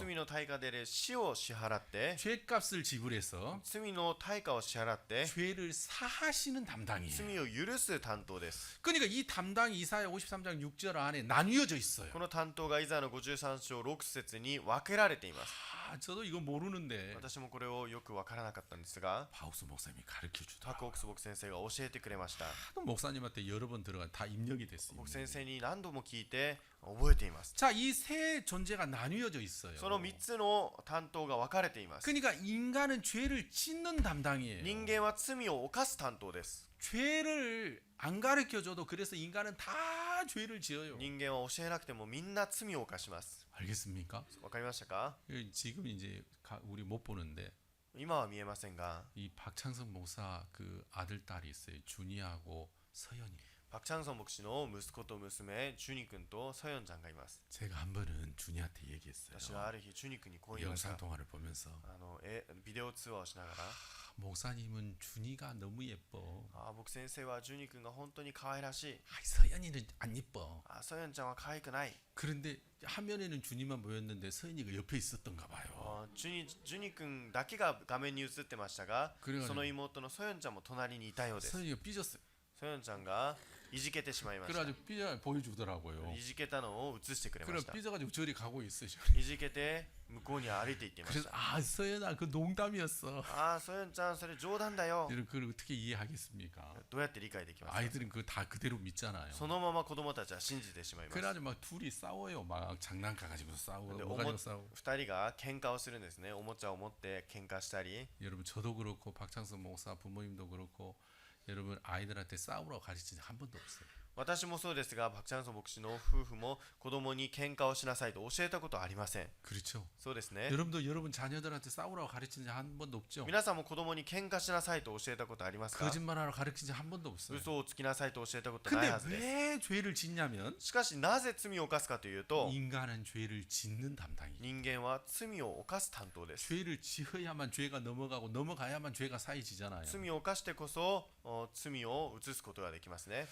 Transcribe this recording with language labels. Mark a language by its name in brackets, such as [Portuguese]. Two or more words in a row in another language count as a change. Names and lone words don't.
[Japanese] 罪の対価で死を支払って [Korean] 죄값을 지불해서 [Japanese] 罪の対価を支払って [Korean] 죄를 사하시는 담당이에요. [Japanese] 罪を許す担当です。 [Korean] 그러니까 이 담당이 이사야 53장 6절 안에 나뉘어져 있어요. [Japanese] この担当がイザヤの53章6節に分けられています。 [Korean] 저도 이거 모르는데 [Japanese] 私もこれをよく分からなかったんですが、 [Korean] 바우스 목사님이 가르쳐 [Japanese] パ [Korean] 주더라고요. [Japanese] ク・オクス牧先生が教えてくれました。 [Korean] 하도 목사님한테 여러 번 들어가 다 입력이 됐어요. [Japanese] 牧先生に何度も聞いて覚えています。 [Korean] 자, 이 세 존재가 나뉘어져 있어요. [Japanese] その3つの担当が分かれています。 [Korean] 그러니까 인간은 죄를 짓는 담당이에요. [Japanese] 人間は罪を犯す担当です。 [Korean] 죄를 안 가르쳐 줘도 그래서 인간은 다 죄를 지어요. [Japanese] 人間は教えなくてもみんな罪を犯します。 [Korean] 알겠습니까? [Japanese] わかりましたか？ [Korean] 지금 이제 우리 못 보는데 [Japanese] 今は見えませんが、 [Korean] 이 박창석 목사 그 아들 딸이 있어요. 준이하고 서연이. [Japanese] パク・チャンソン牧師の息子と娘、ジュニ君とソヨンちゃんがいます。 [Korean] 제가 한 번은 준이한테 얘기했어요. [Japanese] 私がある日、ジュニ君にこう言いました。 [Korean] 영상 통화를 보면서 [Japanese] ビデオ通話をしながら、 [Korean] 목사님은 준이가 너무 예뻐. [Japanese] 僕先生はジュニ君が本当に可愛らしい。 [Korean] 서연이는 안 예뻐. [Japanese] ソヨンちゃんは可愛くない。 [Korean] 그런데 화면에는 준이만 보였는데 서연이가 옆에 있었던가 봐요. [Japanese] ジュニ君だけが画面に映ってましたが、 [Korean] 그래가지고 [Japanese] その妹のソヨンちゃんも隣にいたようです。 [Korean] 서연이가 삐졌어요. [Japanese] ソヨンちゃんがいじけてしまいました。 [Korean] 그래가지고 삐져 보여주더라고요. [Japanese] いじけたのを映してくれま [Korean] 그래 [Japanese] した。 [Korean] 삐져가지고 저리 가고 있어요. [Japanese] いじけて向こうに歩いていっていまし [Korean] 그래서 [Japanese] た。 [Korean] 아 서연아 그 농담이었어. [Japanese] ソヨンちゃんそれ冗談だよ。 [Korean] 여러분 그걸 어떻게 이해하겠습니까? [Japanese] どうやって理解できますか？ [Korean] 아이들은 그거 다 그대로 믿잖아요. [Japanese] そのまま子供たちは信じてしまいます。 [Korean] 그래가지고 막 둘이 싸워요. 막 장난감 가지고 싸우고 근데 뭐 가지고 싸우고. [Japanese] 2 人が喧嘩をするんですね。おもちゃを持って喧嘩したり。 [Korean] 여러분 저도 그렇고 박창석 목사 부모님도 그렇고 여러분 아이들한테 싸우라고 가르친 적 한 번도 없어요. [Japanese] 私もそうですが、パク・チャンソン牧師の夫婦も子供に喧嘩をしなさいと教えたことはありません。 [Korean] 그렇죠. [Japanese] そうですね。 [Korean] 여러분도 여러분 자녀들한테 싸우라고 가르친 적 한 번도 없죠. [Japanese] 皆さんも子供に喧嘩しなさいと教えたことありますか？ [Korean] 거짓말하러 가르친 적 한 번도 없어요. [Japanese] 嘘をつきなさいと教えたことないは [Korean] 근데 [Japanese] ずです。 [Korean] 왜 죄를 짓냐면 [Japanese] しかしなぜ罪を犯すかというと、 [Korean] 인간은 죄를 짓는 담당이에요. [Japanese] 人間は罪を犯す担当です。 [Korean] 죄를 지어야만 죄가 넘어가고 넘어가야만 죄가 쌓이지잖아요. [Japanese] 罪を犯してこそ罪を移すことができますね。